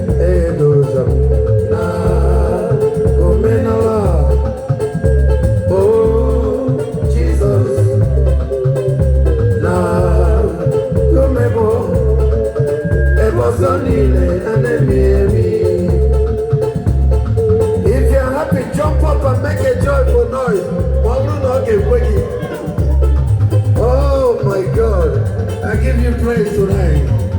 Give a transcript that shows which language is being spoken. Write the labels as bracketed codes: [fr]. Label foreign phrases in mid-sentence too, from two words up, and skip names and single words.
[ig] Egozo m na omenala. Oh, Jizọs. Na nkume bụ ebe ọzọ niile ha na-emi emi. [en] If you are happy, jump up and make a joyful noise. [ig] Ma ọ bụrụ na ọ ga-ekwe gị, [en] Oh my God, I give you praise tonight.